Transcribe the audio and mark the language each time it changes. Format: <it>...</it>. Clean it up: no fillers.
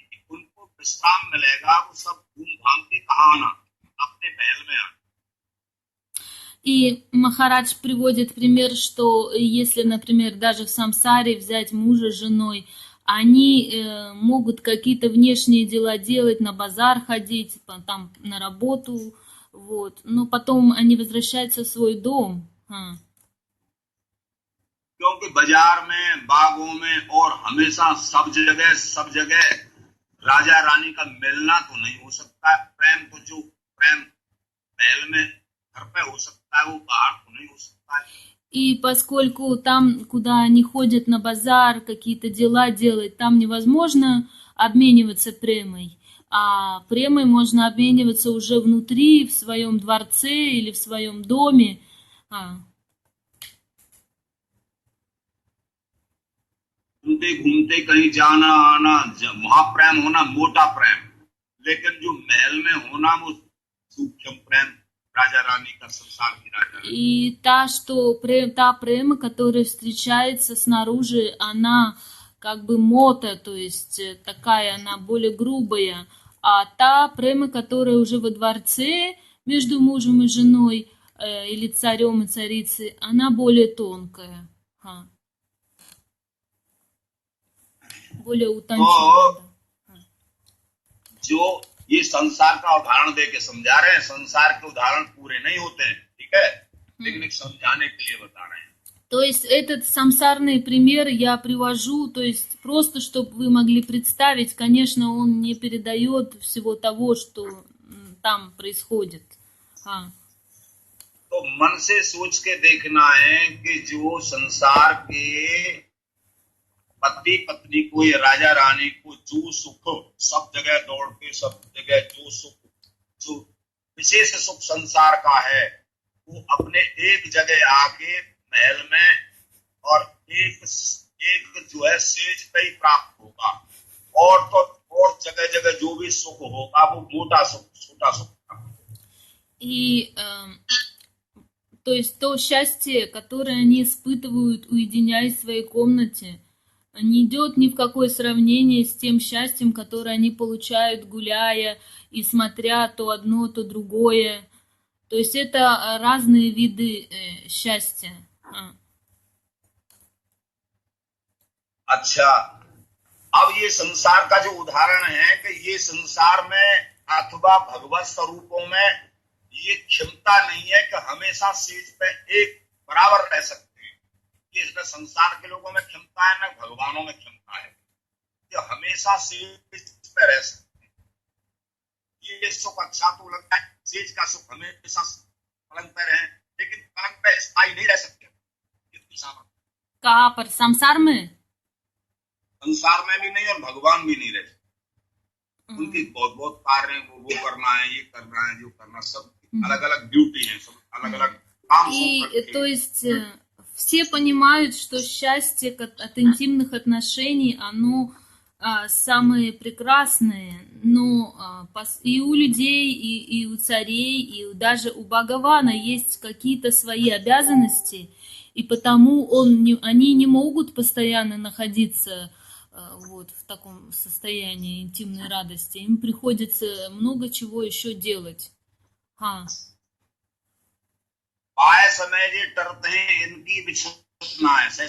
<hi>उनको विश्राम मिलेगा, वो सब घूम घाम के कहाँ आना, अपने महल में आना.</hi> <ru>И Махарадж приводит пример, что если, например, даже в самсаре взять мужа с женой, они могут какие-то внешние дела делать, на базар ходить, там на работу, вот, но потом они возвращаются в свой дом.</ru> <hi>क्योंकि बाजार में, बागों में और हमेशा सब जगह राजा रानी का मिलना तो नहीं हो सकता. प्रेम तो जो प्रेम महल में घर पे हो सकता है, वो बाहर तो नहीं हो सकता.</hi> <ru>И поскольку там, куда они ходят на базар, какие-то дела делать, там невозможно обмениваться премой. А премой можно обмениваться уже внутри, в своем дворце или в своем доме.</ru> <hi>घूमते कहीं जाना आना, वहां प्रेम होना मोटा प्रेम, लेकिन जो महल में होना वो सूक्ष्म प्रेम, राजा रानी का संसार की राजा.</hi> <ru>И та према, которая встречается снаружи, она как бы мота, то есть такая, она более грубая. А та према, которая уже во дворце между мужем и женой, или царем и царицей, она более тонкая. Более утонченная.</ru> <hi>जो ये संसार का उदाहरण दे के समझा रहे हैं, संसार के उदाहरण पूरे नहीं होते हैं, ठीक है? लेकिन एक समझाने के लिए बता रहे हैं.</hi> <ru>То есть этот самсарный пример я привожу, то есть просто, чтобы вы могли представить, конечно, он не передает всего того, что там происходит. А.</ru> <hi>तो मन से सोच के देखना है कि जो संसार के पति पत्नी को या राजा रानी को जो सुख सब जगह दौड़ के सब जगह जो सुख जो विशेष सुख संसार का है वो अपने एक जगह आके महल में और एक एक जो है सेज पे ही प्राप्त होगा और तो और जगह जगह जो भी सुख होगा वो मोटा सुख छोटा सुख होगा।</hi> <ru>И то есть то счастье, которое они испытывают, уединяясь в своей комнате, не идет ни в какое сравнение с тем счастьем, которое они получают, гуляя и смотря то одно, то другое. То есть это разные виды счастья.</ru> <hi>अच्छा, अब ये संसार का जो उदाहरण है कि ये संसार में अथवा भगवत स्वरूपों में ये क्षमता नहीं है कि हमेशा सेज पे एक बराबर रह सकते हैं। ये इसमें संसार के लोगों में क्षमता है ना भगवानों में क्षमता है कि हमेशा सेज पे रह सकते हैं। ये सुख अच्छा तो लगता है, सेज का सुख हमेशा पलंग पे रहे, लेकिन पलंग पे स्थायी नहीं रह सकते। कहाँ पर? संसार में? संसार में भी नहीं और भगवान भी नहीं रह सकते। उनके बहुत बहुत कार्य हैं, वो करना है, ये करना है, जो करना, सब अलग अलग ड्यूटी है, सब अलग अलग काम।</hi> <ru>И то есть все понимают, что счастье от интимных отношений, оно самое прекрасное, но и у людей, и у царей, и даже у Бхагавана есть какие-то свои обязанности, и потому они не могут постоянно находиться вот в таком состоянии интимной радости. Им приходится много чего еще делать.</ru> <hi>पाए समय जे डरते हैं इनकी विचक्षणा है।</hi>